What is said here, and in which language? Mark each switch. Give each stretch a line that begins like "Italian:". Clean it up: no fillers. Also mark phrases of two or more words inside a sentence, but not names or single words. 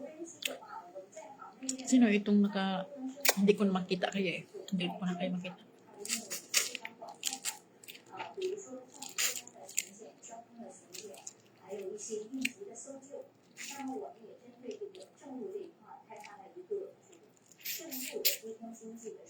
Filipino: Sino itong hindi ko na makita kaya eh. Hindi ko na kayo makita.
Chinese: 比如说像中央的巡检、交通的巡检，还有一些应急的搜救。那么我们也针对这个政务这一块开发了一个政务的低空经济的。